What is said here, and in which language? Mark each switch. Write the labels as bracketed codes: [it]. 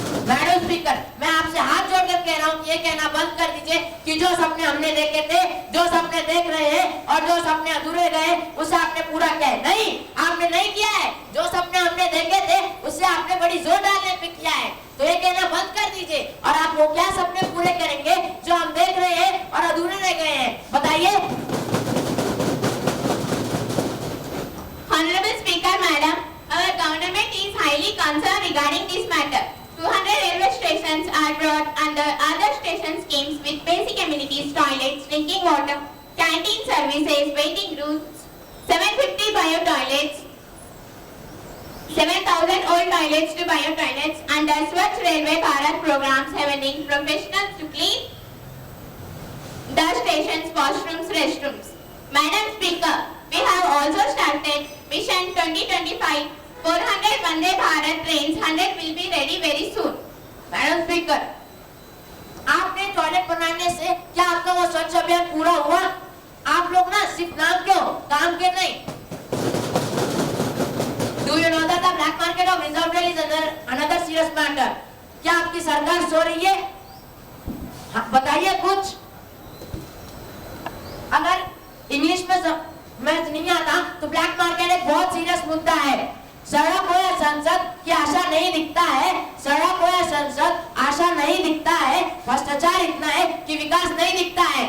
[hi] Madam speaker, मैं आपसे हाथ जोड़कर कह रहा हूँ ये कहना बंद कर दीजिए कि जो सपने हमने देखे थे, जो सपने देख रहे हैं और जो सपने अधूरे रहे उसे आपने पूरा किया है। नहीं, आपने नहीं किया है। जो सपने हमने देखे थे उससे आपने बड़ी जोर डालने पे किया है, तो ये कहना बंद कर दीजिए। और आप वो क्या सपने पूरे करेंगे जो हम देख रहे हैं और अधूरे रह गए हैं, बताइए। [en] Honorable Speaker, Madam, our government is highly concerned regarding this matter. 200 railway stations are brought under other station schemes with basic amenities, toilets, drinking water, canteen services, waiting rooms, 750 bio toilets, 7,000 old toilets to bio toilets under Swachh Railway Bharat programs having professionals to clean the stations, washrooms, restrooms. Madam Speaker, we have also started Mission 2025. 400 Vande Bharat trains, 100 will be ready very soon. [hi] Madam speaker, आपने toilet बनाने से क्या आपका वो स्वच्छ अभियान पूरा हुआ? आप लोग ना सिर्फ नाम के हो, काम के नहीं। [en] Do you know that the black market of reserved rail is another serious matter? [hi] क्या आपकी सरकार सो रही है? हाँ, बताइए कुछ। अगर इंग्लिश में मैं नहीं आता तो ब्लैक मार्केट एक बहुत सीरियस मुद्दा है। सड़क हो या संसद की आशा नहीं दिखता है, सड़क हो या संसद आशा नहीं दिखता है, भ्रष्टाचार इतना है कि विकास नहीं दिखता है।